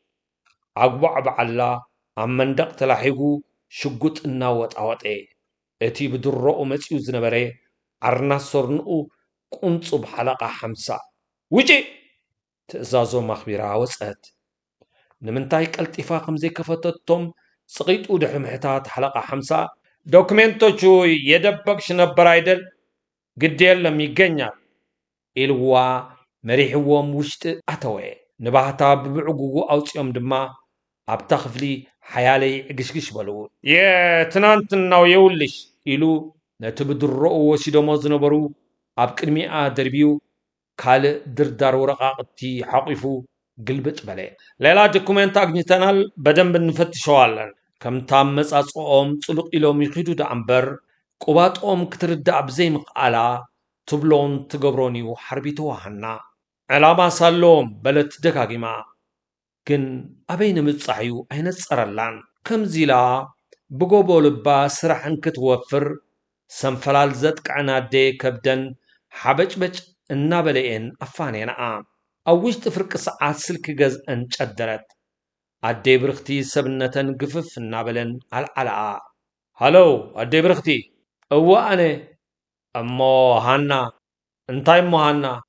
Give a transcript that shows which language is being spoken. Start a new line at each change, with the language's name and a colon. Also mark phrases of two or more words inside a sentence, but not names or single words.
Tigrinya: ኣግባዕ በዓላ ኣብ መንደቕ ተላሒጉ ሽጉጥ እናወጣወጠ እቲ ብድሮኡ መጺኡ ዝነበረ ዓርናት ሰርንኡ ቁንጹብ ሓለቓ 50 ውጪ ትእዛዞም ኣኽቢራ ወፀት ንምንታይ ቀልጢፋ ከምዘይከፈተቶም ፀቒጡ ድሕሪ ምሕታት ሓለቓ 50
Amharic: ዶክሜንቶቹ የደበቅሽ ነበር አይደል ግድ የለም ይገኛል
Tigrinya: ኢልዋ መሪሕዎም ውሽጢ ኣተወ ንባህታ ብብዕጉጉ ኣውፂኦም ድማ ኣብታ ክፍሊ ሓያለይ ዕግሽግሽ በሉ
Amharic: የትናንትናው የውልሽ
Tigrinya: ኢሉ ነቲ ብድሮኡ ወሲዶሞ ዝነበሩ ኣብ ቅድሚኣ ደርቢዩ ካልእ ድርዳር ወረቓቕቲ ሓቂፉ ግልብጥ በለ
Amharic: ሌላ ዶኩሜንት አግኝተናል በደንብ እንፈትሸዋለን
Tigrinya: ከምታ መጻጽኦም ጽሉቕ ኢሎም ይኺዱ ዳእምበር ቁባጦም ክትርዳእ ብዘይምኽኣላ ትብሎን ትገብሮን እዩ ሓርቢትዋ ሃና ዕላማ ሳሎም በለት ደጋጊማ ግን ኣበይ ንምብጻሕ እዩ ኣይነጸረላን ከምዚ ኢላ ብጎቦ ልባ ስራሕ እንክትወፍር ሰንፈላል ዘጥቅዕና ኣዴ ከብደን ሓበጭበጭ እናበለየን ኣፋኔናኣ ኣብ ውሽጢ ፍርቂ ሰዓት ስልኪ ገዝአን ጨደረት ኣዴ ብርኽቲ ሰብነተን ግፍፍ እናበለን ኣልዓለኣ ሃሎ ኣዴ ብርኽቲ እዋ ኣነ እሞ ሃና እንታይ እሞ ሃና